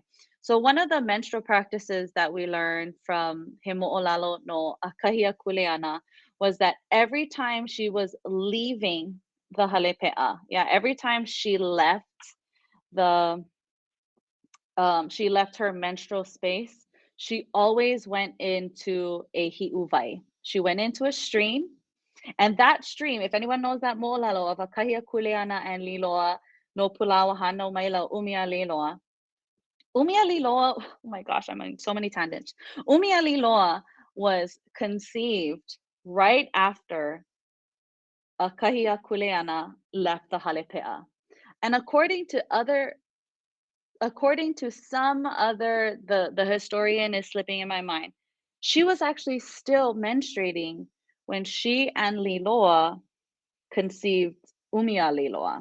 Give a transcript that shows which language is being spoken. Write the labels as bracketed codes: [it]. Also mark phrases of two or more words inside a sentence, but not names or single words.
[en] So one of the menstrual practices that we learned from He Mo'olalo no Akahia Kuleana was that every time she was leaving the halepe'a, every time she left the she left her menstrual space, she always went into a hi'uvai. She went into a stream, and that stream, if anyone knows that mo'olalo of Akahia Kuleana and Liloa no Pulawa Hano Maila Umia Liloa. Umia Liloa, oh my gosh, I'm on so many tangents. Umia Liloa was conceived right after Akahia Kuleana left the halepe'a. And according to some other, the historian is slipping in my mind, she was actually still menstruating when she and Liloa conceived Umia Liloa.